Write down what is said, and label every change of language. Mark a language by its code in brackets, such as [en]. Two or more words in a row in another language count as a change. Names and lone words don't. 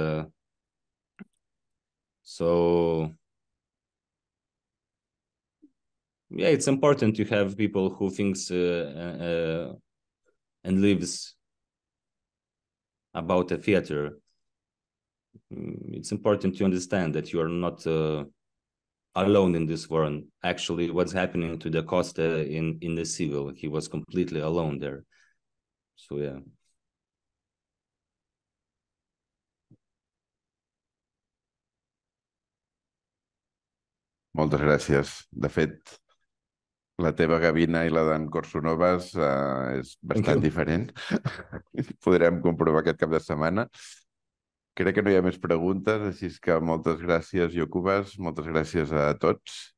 [en] So yeah, it's important to have people who thinks and lives about a theater. It's important to understand that you are not alone in this world. Actually, what's happening to the Costa in the civil, he was completely alone there. So yeah. [ca] Moltes gràcies. De fet, la teva gavina i la d'en Corsonoves és bastant diferent. Podrem comprovar aquest cap de setmana. Crec que no hi ha més preguntes, així que moltes gràcies, Jokūbas, moltes gràcies a tots.